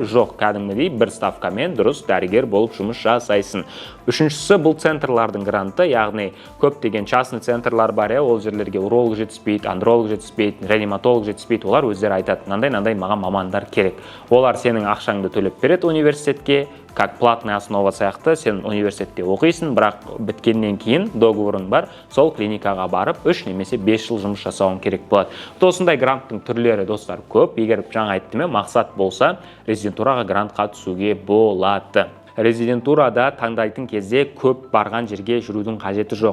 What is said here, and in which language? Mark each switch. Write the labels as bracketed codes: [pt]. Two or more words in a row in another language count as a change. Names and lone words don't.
[kk] Жоқ, кәдімгідей бір ставкамен дұрыс дәрігер болып жұмыс жасайсың. Үшіншісі бұл центрлардың гранты, яғни көптеген частный центрлар бар, ол жерлерге уролог жетіспейді, андролог жетіспейді, реаниматолог жетіспейді. Олар өздері айтады, мынандай маған мамандар керек. Олар сенің ақшаңды төлеп береді университетке, [ru] как платная основа [kk] сияқты, сен университетте оқисың, бірақ біткеннен кейін договорың бар, сол клиникаға барып 3 немесе 5 жыл жұмыс жасауың керек болады. Осындай гранттың түрлері, достар, көп. Егер жаңа айттым, мақсат болса, резидентураға грантқа түсуге болады. Резидентурада таңдайтын кезде көп барған жерге жүрудің қажеті жоқ.